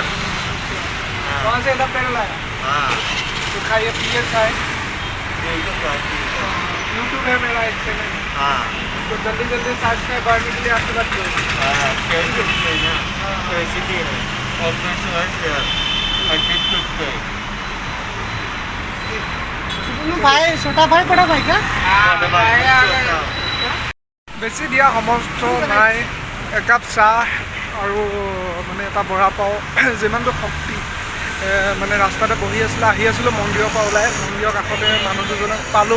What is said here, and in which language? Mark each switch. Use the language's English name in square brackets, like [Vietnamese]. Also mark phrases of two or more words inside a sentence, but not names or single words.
[Hindi] वहाँ से इधर पेड़ लाए हाँ तो खाइए पिए खाए। बिल्कुल बाकी है। यूट्यूब है मेरा एक चैनल, हाँ तो जल्दी जल्दी सब्सक्राइब करने के लिए आशीर्वाद करो। हाँ कैसे है ना कैसे भी है अपने शेयर और टिकटॉक पे भाई छोटा भाई बड़ा भाई का [Assamese] বেছি দিয়া সমৰ্থ নাই। একাপ চাহ আৰু মানে এটা বৰা পাওঁ যিমানটো শক্তি মানে ৰাস্তাতে বহি আছিলে আহি আছিলোঁ মন্দিৰৰ পৰা ওলাই মন্দিৰৰ কাষতে মানুহ দুজনক পালোঁ।